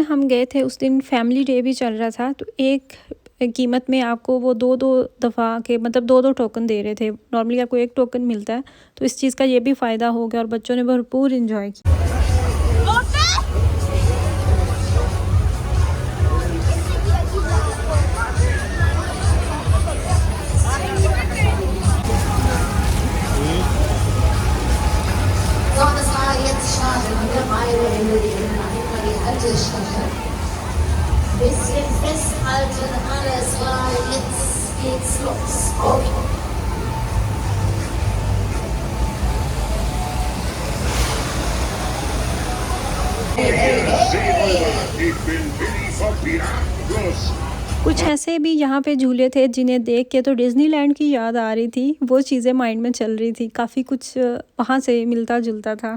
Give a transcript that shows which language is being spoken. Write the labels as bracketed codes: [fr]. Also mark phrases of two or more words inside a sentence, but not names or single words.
[hi] गए थे उस दिन [en] family day [hi] भी चल रहा था, तो एक कीमत में आपको वो 2-2 दफ़ा के मतलब 2-2 टोकन दे रहे थे। नॉर्मली आपको 1 टोकन मिलता है, तो इस चीज़ का ये भी फ़ायदा हो गया और बच्चों ने भरपूर एंजॉय किया। [de] So, das war jetzt schade. Mittlerweile Ende die Haltestelle. Bisschen festhalten, alles klar, jetzt geht's los. Okay. Ich bin Willi vom Piratenfluss. [hi] कुछ ऐसे भी यहाँ पे झूले थे जिन्हें देख के तो डिज़नीलैंड की याद आ रही थी, वो चीज़ें माइंड में चल रही थी, काफ़ी कुछ वहाँ से मिलता-जुलता था।